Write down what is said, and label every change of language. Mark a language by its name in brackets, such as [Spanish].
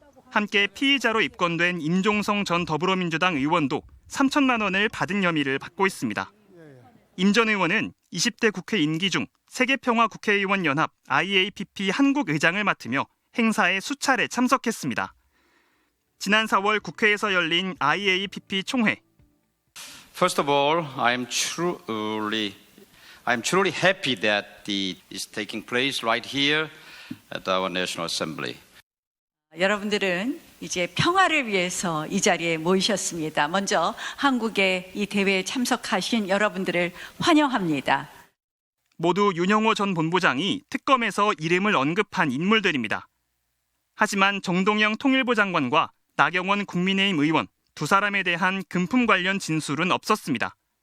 [Korean] 함께 피의자로 입건된 임종성 전 더불어민주당 의원도 3천만 원을 받은 혐의를 받고 있습니다. 임 전 의원은 20대 국회 임기 중 세계평화 국회의원 연합 IAPP 한국 의장을 맡으며 행사에 수차례 참석했습니다. 지난 4월 국회에서 열린 IAPP 총회. [English] First of all, I'm truly happy that is taking place right here at our National Assembly. [Korean] 여러분들은 이제 평화를 위해서 이 자리에 모이셨습니다. 먼저 한국의 이 대회에 참석하신 여러분들을 환영합니다. 모두 윤영호 전 본부장이 특검에서 이름을 언급한 인물들입니다. 하지만 정동영 통일부 장관과 나경원 국민의힘 의원 두 사람에 대한 금품 관련 진술은 없었습니다.